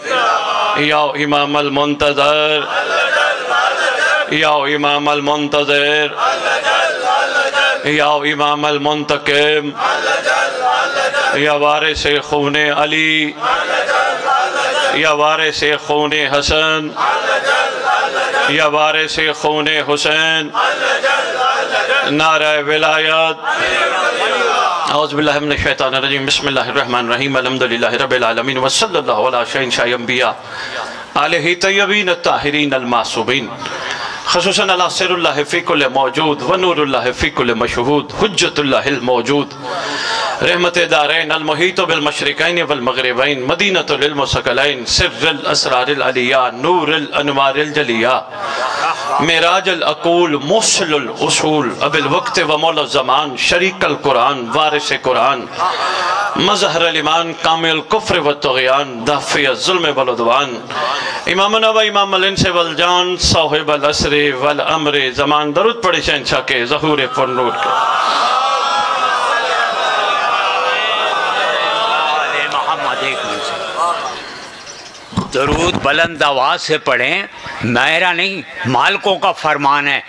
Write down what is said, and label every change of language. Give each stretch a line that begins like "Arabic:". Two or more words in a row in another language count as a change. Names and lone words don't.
Urdu: یا امام المنتظر، یا امام المنتظر، یا امام المنتقم، یا وارثِ خونِ علی، یا وارثِ خونِ حسن، یا وارثِ خونِ حسین. نعرۂ ولایت.
Arabic: أعوذ بالله من الشيطان الرجيم. بسم الله الرحمن الرحيم. الحمد لله رب العالمين وصلى الله على سيد الأنبياء آله الطيبين الطاهرين المعصومين خصوصا على سر الله في كل موجود ونور الله في كل مشهود حجة الله الموجود رحمة الدارين المحيط بالمشرقين والمغربين مدينة العلم والثقلين سر الأسرار العلية نور الأنوار الجلية معراج العقول مسلّل الأصول أبي الوقت ومولى الزمان شريك القرآن وارث القرآن مظهر الإيمان كامل الكفر والطغيان دافع الظلم والعدوان إمامنا وإمام الإنس والجان صاحب العصر والأمر الزمان.
Urdu: درود پڑھے شہنشاہ کے ظہور پرنور کے. درود بلند آواز سے پڑھیں، میرا نہیں مالکوں کا فرمان ہے.